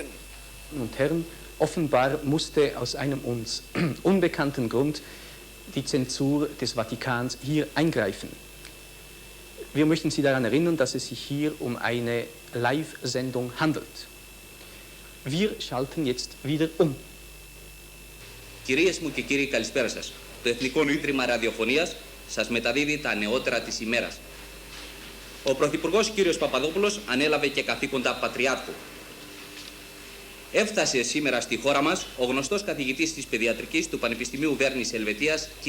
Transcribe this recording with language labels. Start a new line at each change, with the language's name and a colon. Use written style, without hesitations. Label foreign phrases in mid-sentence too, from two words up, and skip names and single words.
German: Und Herren, offenbar musste aus einem uns unbekannten Grund die Zensur des Vatikans hier eingreifen. Wir möchten Sie daran erinnern, dass es sich hier um eine Live-Sendung handelt. Wir schalten jetzt wieder um.
Greek: Κυρίες μου και κύριοι, καλησπέρα σας. Το Εθνικό Ίδρυμα Ραδιοφωνίας σας μεταδίδει τα νεότερα της ημέρας. Ο Πρωθυπουργός κ. Παπαδόπουλος ανέλαβε και καθήκοντα Πατριάρχου. Έφτασε σήμερα στη χώρα μας ο γνωστός καθηγητής της Παιδιατρικής του Πανεπιστημίου Βέρνης Ελβετίας, κ.